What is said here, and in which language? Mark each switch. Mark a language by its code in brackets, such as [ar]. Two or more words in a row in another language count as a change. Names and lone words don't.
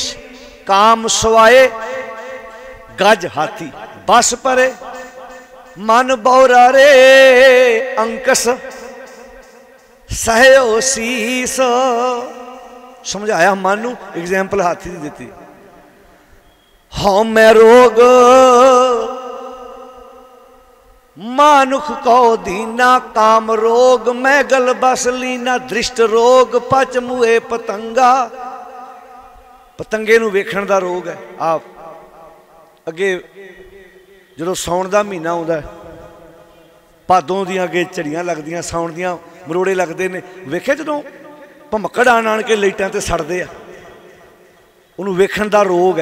[pa] ਕਾਮ ਸੁਆਏ ਗਜ ਹਾਥੀ ਬਸ ਪਰੇ, ਮਨ ਬਉਰਾ ਰੇ ਅੰਕਸ ਸਹਿਓ ਸੀਸ। ਸਮਝਾਇਆ ਮਨ ਨੂੰ, ਐਗਜ਼ਾਮਪਲ ਹਾਥੀ ਦੀ ਦੀ। ਹਉਮੇ ਰੋਗ ਮਾਨੁਖ ਕੋ ਦੀਨਾ ਕਾਮ ਰੋਗ ਮੈਗਲ ਬਸ ਲੀਨਾ ਦ੍ਰਿਸ਼ਟ ਰੋਗ ਪਚ ਮੁਏ ਪਤੰਗਾ। ਪਤੰਗੇ ਨੂੰ ਵੇਖਣ ਦਾ ਰੋਗ ਹੈ। ਆਪ ਅਗੇ ਜੋ ਸਾਉਣ ਦਾ ਮਹੀਨਾ ਆਉਂਦਾ ਭਾਦੋਂ ਦੀ ਅਗੇ ਝੜੀਆਂ ਲਗਦੀਆਂ ਸਾਉਣ ਦੀਆਂ ਮਰੋੜੇ ਲਗਦੇ ਨੇ ਵੇਖੇ ਜਦੋਂ ਭਮਕੜ ਆਣ ਆਣ ਕੇ ਲਾਈਟਾਂ ਤੇ ਸੜਦੇ ਆ ਉਹਨੂੰ ਵੇਖਣ ਦਾ ਰੋਗ ਹੈ।